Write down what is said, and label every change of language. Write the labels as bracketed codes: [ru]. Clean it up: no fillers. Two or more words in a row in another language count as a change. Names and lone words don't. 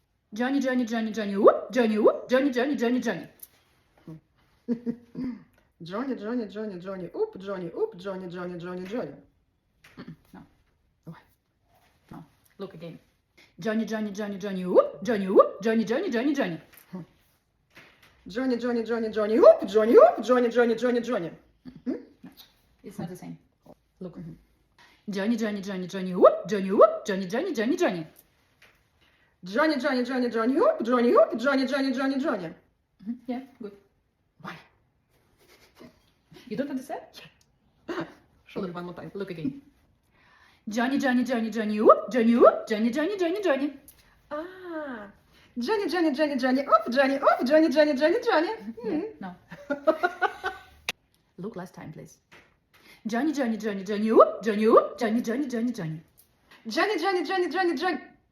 [en] Johnny, Johnny, Johnny, Johnny, whoop, Johnny, whoop, Johnny, Johnny, Johnny, Johnny. Johnny, Johnny, Johnny, Johnny, oop, Johnny, oop, Johnny, Johnny, Johnny, Johnny. No. No. Look again. Johnny, Johnny, Johnny, Johnny, whoop, Johnny, whoop, Johnny, Johnny, Johnny, Johnny. Johnny, Johnny, Johnny, Johnny, oop, Johnny, oop, Johnny, Johnny, Johnny, Johnny. No. It's not the same. Look. Johnny, Johnny, Johnny, Johnny, whoop, Johnny, whoop, Johnny, Johnny, Johnny, Johnny. Johnny, Johnny, Johnny, Johnny, oop, Johnny, oop, Johnny, Johnny, Johnny, Johnny. Yeah, good. Why? You don't understand? Show me one more time. Look again. Johnny, Johnny, Johnny, Johnny, whoop, Johnny, whoop, Johnny, Johnny, Johnny, Johnny. Ah. Johnny, Johnny, Johnny, Johnny, oop, Johnny, oop, Johnny, Johnny, Johnny, Johnny. Yeah, no. Look last time, please. Johnny, Johnny, Johnny, Johnny, whoop, Johnny, whoop, Johnny, Johnny, Johnny, Johnny. Johnny, Johnny, Johnny, Johnny, Johnny.